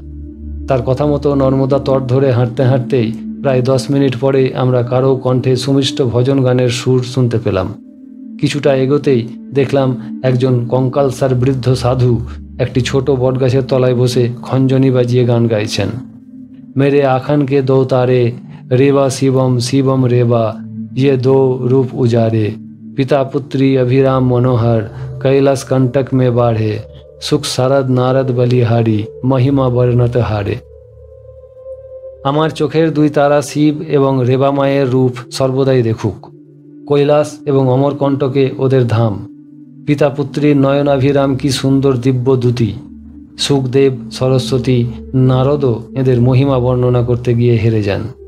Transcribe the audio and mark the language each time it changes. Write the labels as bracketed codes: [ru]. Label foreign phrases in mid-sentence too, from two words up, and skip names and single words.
[bn] তার কথা মতো নর্মদা তট ধরে হাঁটতে হাঁটতেই প্রায় 10 মিনিট পরে আমরা কারো কণ্ঠে সুমিষ্ট ভজন গানের সুর শুনতে পেলাম। কিছুটা এগোতেই দেখলাম একজন কঙ্কালসার বৃদ্ধ সাধু একটি ছোট বটগাছের তলায় বসে খঞ্জনি বাজিয়ে গান গাইছেন। [hi] मेरे आखान के दो तारे रेवा शिवम शिवम रेवा ये 2 रूप उजारे पिता पुत्री अभिराम मनोहर कैलाश कंटक में बाढ़े सुख शारद नारद बलिहारी महिमा वर्णत हारे। [bn] আমার চোখের 2 তারা শিব এবং রেবা মায়ের রূপ সর্বদাই দেখুক। কৈলাস এবং অমরকণ্টকে ওদের ধাম। পিতা পুত্রীর নয়নাভিরাম কি সুন্দর দিব্য দ্যুতি। সুখদেব, সরস্বতী, নারদও এদের মহিমা বর্ণনা করতে গিয়ে হেরে যান।